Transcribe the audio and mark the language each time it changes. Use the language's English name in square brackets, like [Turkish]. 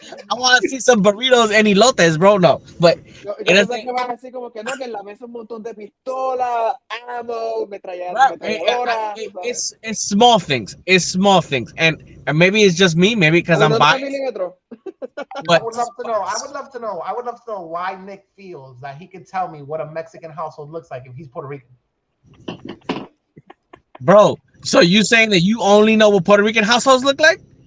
[English] I want to see some burritos and elotes, bro. No, but [Spanish] Yo pensé que vas a decir como que no, que en la mesa un montón de pistolas, ammo, metralladoras. [English] It's small things. It's small things, and maybe it's just me. Maybe because I'm biased. But I would love to know why Nick feels that he can tell me what a Mexican household looks like if he's Puerto Rican. Bro, so you saying that you only know what Puerto Rican households look like?